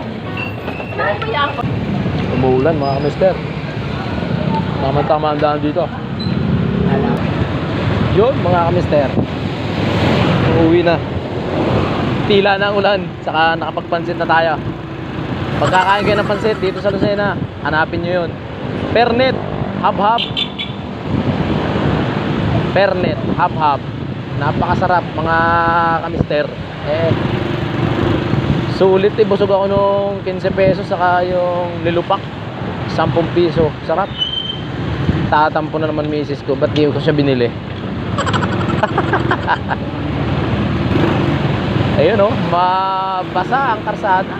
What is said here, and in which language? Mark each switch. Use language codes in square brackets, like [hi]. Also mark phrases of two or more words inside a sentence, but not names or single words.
[tl] Umuulan mga kamister. Tama-tama ang daan dito. Yun mga kamister, uuwi na. Tila na ang ulan. Saka nakapagpansit na tayo. Pagkakain kayo ng pansit dito sa Lucena, hanapin nyo yun. Pernit, hab-hab. Pernit, hab-hab. Napakasarap mga kamister. Sulit busog ako nung 15 pesos. Saka yung nilupak 10 piso. Sarap. Tatampo na naman misis ko. Ba't di ko siya binili? Ayun mabasa ang karsada.